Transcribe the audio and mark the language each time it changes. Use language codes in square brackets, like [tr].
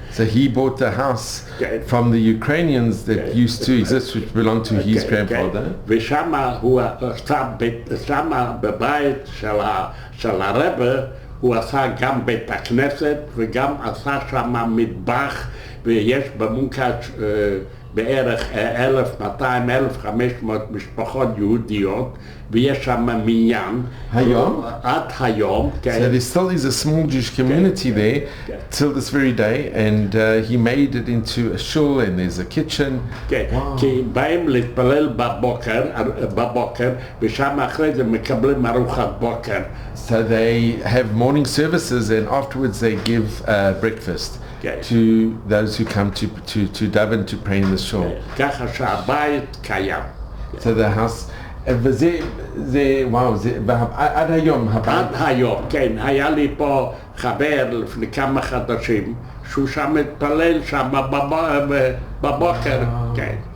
[en] So he bought the house from the Ukrainians that used to exist, which belonged to his grandfather. [he] ושם הוא עשה, שמה בבית של הרבי, הוא עשה גם בית הכנסת וגם עשה שם מטבח, ויש במונקאץ' בערך 1,200-1,500 משפחות יהודיות, ויש שם מניין. היום? עד היום, כן. [en] So there still is a small Jewish community there till this very day, and he made it into a shul, and there's a kitchen. [he] כן, כי באים להתפלל בבוקר, ושם אחרי זה מקבלים ארוחת בוקר. [en] So they have morning services, and afterwards they give breakfast to those who come to daven to pray in the shul. [he] ככה שהבית קיים. [en] So the house, [he] וזה, וואו, זה, עד היום הבית? עד היום, כן. היה לי פה חבר לפני כמה חודשים, שהוא שם מתפלל שם בבוקר, כן.